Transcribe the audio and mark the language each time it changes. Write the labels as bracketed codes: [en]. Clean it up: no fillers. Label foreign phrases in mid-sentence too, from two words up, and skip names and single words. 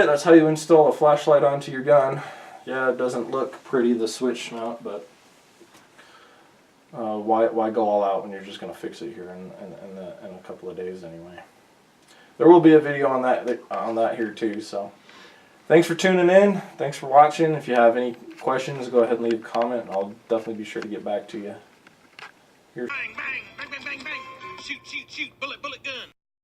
[en] That's how you install a flashlight onto your gun. Yeah, it doesn't look pretty, the switch mount, but why go all out when you're just going to fix it here in a couple of days anyway. There will be a video on that here too. So thanks for tuning in. Thanks for watching. If you have any questions, go ahead and leave a comment, and I'll definitely be sure to get back to you. Here. Bang, bang, bang, bang, bang, bang. Shoot, shoot, shoot. Bullet, bullet gun.